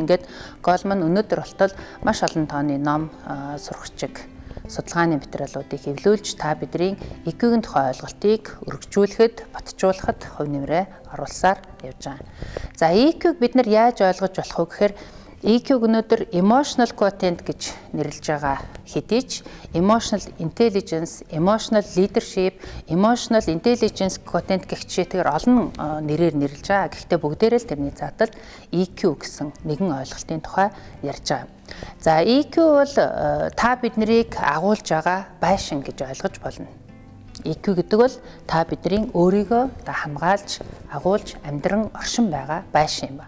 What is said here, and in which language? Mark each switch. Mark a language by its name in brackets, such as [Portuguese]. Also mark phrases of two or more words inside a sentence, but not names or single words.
[Mongolian] Ингээд Голман өнөөдөр болтол маш олон тооны ном, сурагчиг, судалгааны материалуудыг хэвлүүлж та бидний EQ-гийн тухай ойлголтыг өргөжүүлэхэд, батжуулахад хувь нэмрээ оруулсаар явж байгаа. За EQ-г бид нар яаж ойлгож болох вэ гэхээр EQ өнөөдөр [English] emotional quotient [Mongolian] гэж нэрлэж байгаа хэдий ч [English] emotional intelligence, emotional leadership, emotional intelligence quotient [Mongolian] гэх чигээр олон нэрээр нэрлэж байгаа. Гэхдээ бүгдээрээ л тэрний заатал EQ гэсэн нэгэн ойлголтын тухай ярьж байгаа. За EQ бол та биднийг агуулж байгаа байшин гэж ойлгож болно. EQ гэдэг бол та бидний өөрийгөө хамгаалж, агуулж амьдран оршин байгаа байшин юм ба.